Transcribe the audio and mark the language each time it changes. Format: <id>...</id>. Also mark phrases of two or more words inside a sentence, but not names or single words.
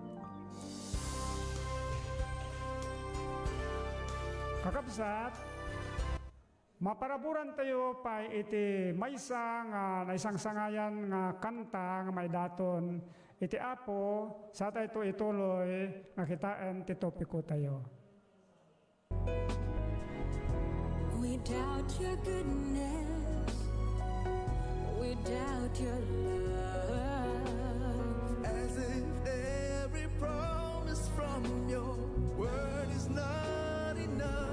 <ilo>Kakabsat, maparaburan tayo pa iti maysa nga naisang sangayan nga kanta nga may daton iti Apo sa tayo ituloy nga kitaan ti topiko tayo.</ilo> <en>Without your goodness, without your love, as if every promise from your word is not enough.</en>